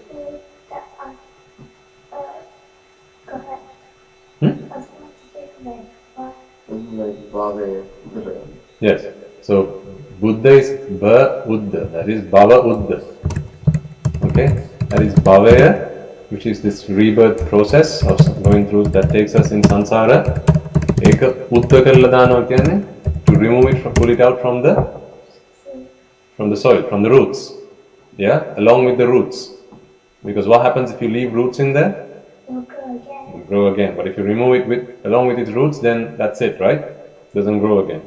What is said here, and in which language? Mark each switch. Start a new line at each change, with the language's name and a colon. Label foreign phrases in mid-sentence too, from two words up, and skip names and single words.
English: Yes. So Buddha is Buddha. That is Bhava Uddha. Okay. That is Bhavaya, which is this rebirth process of going through that takes us in samsara. Eka Uddha karla dana kyane? To remove it, pull it out from the soil, from the roots. Yeah, along with the roots. Because what happens if you leave roots in there? It will grow again. But if you remove it along with its roots, then that's it, right? It doesn't grow again.